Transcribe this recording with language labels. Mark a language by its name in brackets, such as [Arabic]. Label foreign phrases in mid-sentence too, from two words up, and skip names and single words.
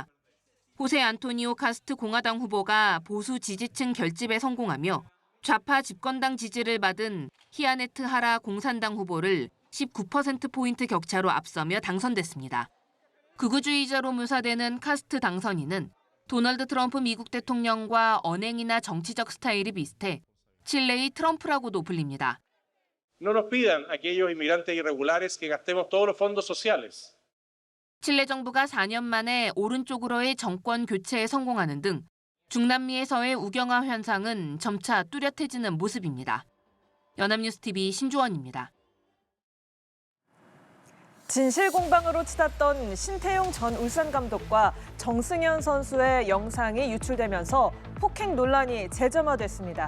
[Korean] 호세 안토니오 카스트 공화당 후보가 보수 지지층 결집에 성공하며 좌파 집권당 지지를 받은 히아네트 하라 공산당 후보를 19%포인트 격차로 앞서며 당선됐습니다. 극우주의자로 묘사되는 카스트 당선인은 도널드 트럼프 미국 대통령과 언행이나 정치적 스타일이 비슷해 칠레의 트럼프라고도 불립니다. [Spanish] No nos pidan a aquellos inmigrantes irregulares que gastemos todos los fondos sociales. [Korean] 칠레 정부가 4년 만에 오른쪽으로의 정권 교체에 성공하는 등 중남미에서의 우경화 현상은 점차 뚜렷해지는 모습입니다. 연합뉴스TV 신주원입니다. 진실공방으로 치닫던 신태용 전 울산 감독과 정승현 선수의 영상이 유출되면서 폭행 논란이 재점화됐습니다.